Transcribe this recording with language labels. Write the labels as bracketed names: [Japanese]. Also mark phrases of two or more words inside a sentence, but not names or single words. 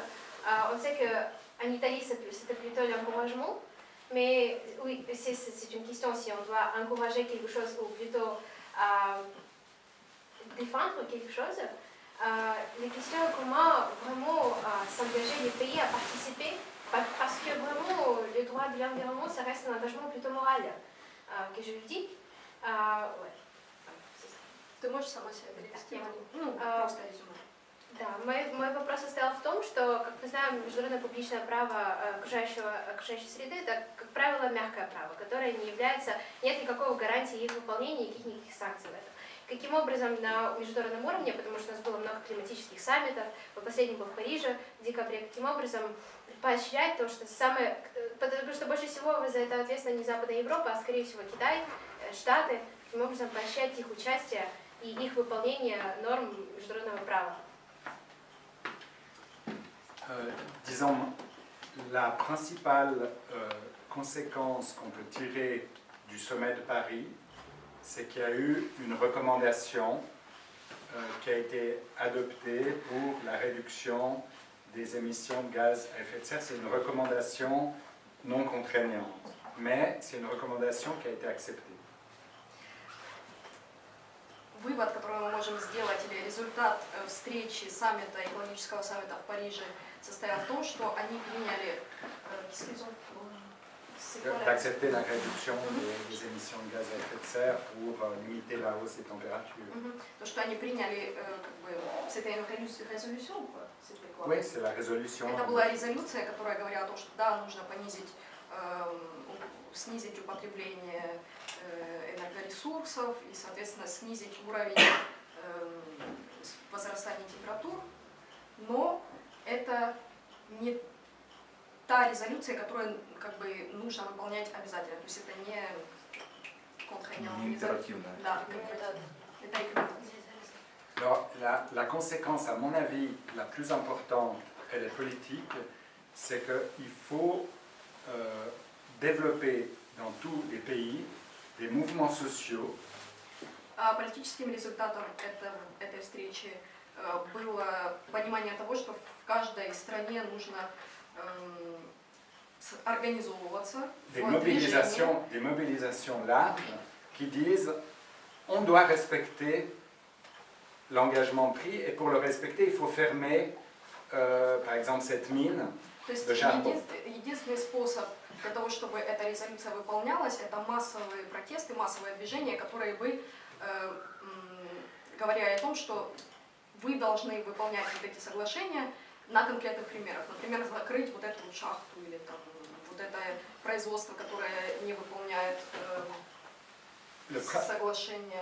[French] On sait qu'en Italie, c'était plutôt l'encouragement, mais oui, c'est une question si on doit encourager quelque chose ou plutôt défendre quelque chose. La question est comment vraiment s'engager les pays à participer, parce que vraiment le droit de l'environnement, ça reste un engagement plutôt moral, que je le dis. Ouais. [Russian] Ты можешь сама себя перевести? Просто резюме. Да, мой вопрос состоял в том, что, как мы знаем, международное публичное право окружающей среды – это, как правило, мягкое право, которое не является, нет никакой гарантии их выполнения и никаких санкций в этом. Каким образом на международном уровне, потому что у нас было много климатических саммитов, последний был в Париже в декабре, каким образом поощрять то, что потому что больше всего за это ответственна не Западная Европа, а скорее всего Китай, Штаты, каким образом поощрять их участие и их выполнение норм международного права. [French] Disons, la principale conséquence qu'on peut tirer du sommet de Paris, c'est qu'il y a eu une recommandation qui a été adoptée pour la réduction des émissions de gaz à effet de serre. C'est une recommandation non contraignante, mais c'est une recommandation qui a été acceptée. [Russian] Вывод, который мы можем сделать, или результат встречи саммита, экологического саммита в Париже состоял в том, что они приняли [French] d'accepter la réduction des émissions de gaz à effet de serre pour limiter la hausse des températures. [Russian] То, что они приняли, как бы, [French] c'était une résolution, quoi. C'était quoi? Oui, c'est la résolution. [Russian] Это была резолюция, которая говорила о том, что да, нужно снизить употребление энергоресурсов и, соответственно, снизить уровень возрастания температур, но это не та резолюция, которую как бы нужно выполнять обязательно, то есть это не Не императивная. Да, это рекомендация. [French] Alors, la conséquence, à mon avis, la plus importante, elle est politique, c'est qu'il faut développer dans tous les pays des mouvements sociaux. [Russian] А политическим результатом этой встречи было понимание того, что в каждой стране нужно организовываться [French] Des [Russian] в движение. [French] mobilisations larges qui disent on doit respecter l'engagement pris et pour le respecter, il faut fermer, par exemple, cette mine [Russian] То есть [French] de charbon. [Russian] единственный способ для того, чтобы эта резолюция выполнялась, это массовые протесты, массовые движения, которые бы говорили о том, что вы должны выполнять вот эти соглашения на конкретных примерах. Например, закрыть вот эту вот шахту или там, вот это производство, которое не выполняет соглашение.